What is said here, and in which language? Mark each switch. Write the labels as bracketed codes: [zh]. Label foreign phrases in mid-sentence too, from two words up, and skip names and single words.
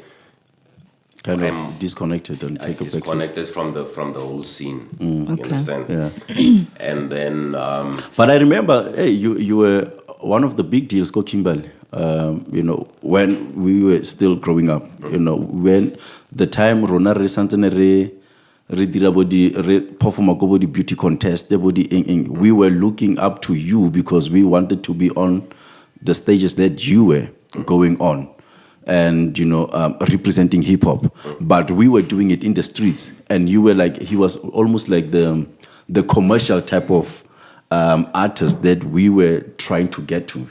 [en] Kind of disconnected and take a back seat. disconnected from the whole scene. You understand? Yeah. And then But I remember, hey, you were one of the big deals, Kimberly. When we were still growing up. When the time [tn] Rona re santene re dira [en] Pov Manager beauty contest, we were looking up to you because we wanted to be on the stages that you were going on, and representing hip hop. But we were doing it in the streets, and you were like, he was almost like the commercial type of artist that we were trying to get to.